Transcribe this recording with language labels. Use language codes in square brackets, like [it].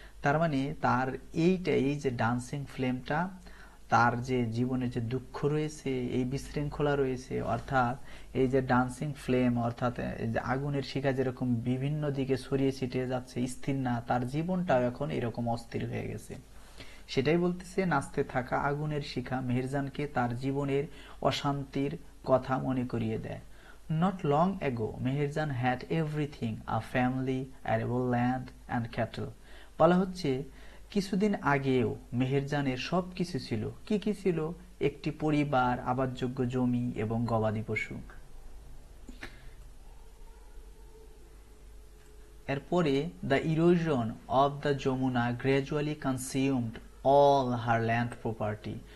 [bn] তার মানে তার এইটা, এই যে ডান্সিং ফ্লেমটা, তার যে জীবনে যে দুঃখ রয়েছে, এই বিশৃঙ্খলা রয়েছে, অর্থাৎ এই যে ডান্সিং ফ্লেম, অর্থাৎ এই যে আগুনের শিখা যেরকম বিভিন্ন দিকে ছড়িয়ে ছিটিয়ে যাচ্ছে, স্থির না, তার জীবনটাও এখন এরকম অস্থির হয়ে গেছে। সেটাই বলতেছে, নাচতে থাকা আগুনের শিখা মেহেরজানকে তার জীবনের অশান্তির কথা মনে করিয়ে দেয়। [en] Not long ago, Meherjan had everything, a family, arable land and cattle. [bn] বলা হচ্ছে কিছুদিন আগেও মেহেরজানের সব কিছু ছিল। কি কি ছিল? একটি পরিবার, আবাদযোগ্য জমি এবং গবাদি পশু। [en] এরপরে the erosion of the Jamuna gradually consumed all her land property.